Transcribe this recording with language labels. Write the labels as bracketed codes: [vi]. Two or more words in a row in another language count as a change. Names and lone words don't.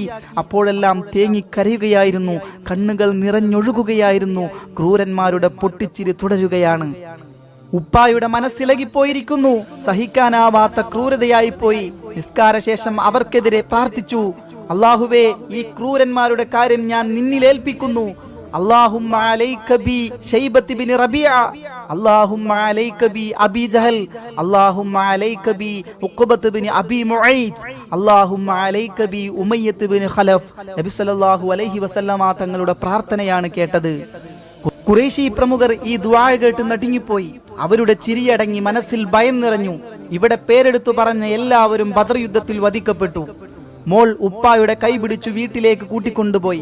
[ml] അപ്പോഴെല്ലാം തേങ്ങിക്കരയുകയായിരുന്നു, കണ്ണുകൾ നിറഞ്ഞൊഴുകുകയായിരുന്നു. ക്രൂരന്മാരുടെ പൊട്ടിച്ചിരി തുടരുകയാണ്. ഉപ്പായുടെ മനസ്സിളകിപ്പോയിരിക്കുന്നു. സഹിക്കാനാവാത്ത ക്രൂരതയായിപ്പോയി. നിസ്കാരശേഷം അവർക്കെതിരെ പ്രാർത്ഥിച്ചു. അല്ലാഹുവേ, ഈ ക്രൂരന്മാരുടെ കാര്യം ഞാൻ നിന്നിലേൽപ്പിക്കുന്നു. [ar] اللهم عليك بي شيبة بن ربيعة اللهم عليك بي أبي جهل اللهم عليك بي عقبة بن أبي معيط اللهم عليك بي ഉമയ്യത്ത് ബിൻ ഖലഫ്. [ml] നബി [ar] صلى الله عليه وسلم [ml] തങ്ങളുടെ പ്രാർത്ഥനയാണ് കേട്ടത്. ഖുറൈശി പ്രമുഖർ ഈ ദുആ കേട്ട് നടുങ്ങിപ്പോയി. അവരുടെ ചിരിയടങ്ങി, മനസ്സിൽ ഭയം നിറഞ്ഞു. ഇവിടെ പേരെടുത്തു പറഞ്ഞ എല്ലാവരും ബദർ യുദ്ധത്തിൽ വധിക്കപ്പെട്ടു. മോൾ ഉപ്പായുടെ കൈപിടിച്ചു വീട്ടിലേക്ക് കൂട്ടിക്കൊണ്ടുപോയി.